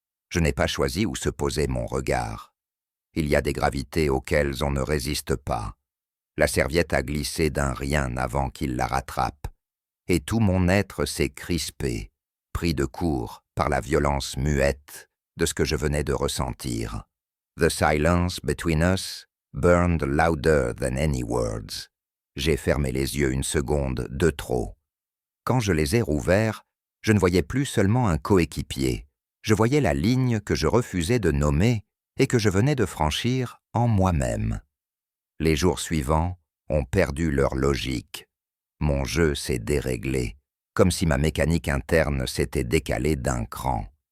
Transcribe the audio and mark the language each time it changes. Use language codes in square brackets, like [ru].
[fr] Je n'ai pas choisi où se posait mon regard. Il y a des gravités auxquelles on ne résiste pas. La serviette a glissé d'un rien avant qu'il la rattrape, et tout mon être s'est crispé, pris de court par la violence muette de ce que je venais de ressentir. [en] The silence between us burned louder than any words. [fr] J'ai fermé les yeux une seconde de trop. Quand je les ai rouverts, je ne voyais plus seulement un coéquipier. Je voyais la ligne que je refusais de nommer et que je venais de franchir en moi-même. Les jours suivants ont perdu leur logique. Mon jeu s'est déréglé, comme si ma mécanique interne s'était décalée d'un cran.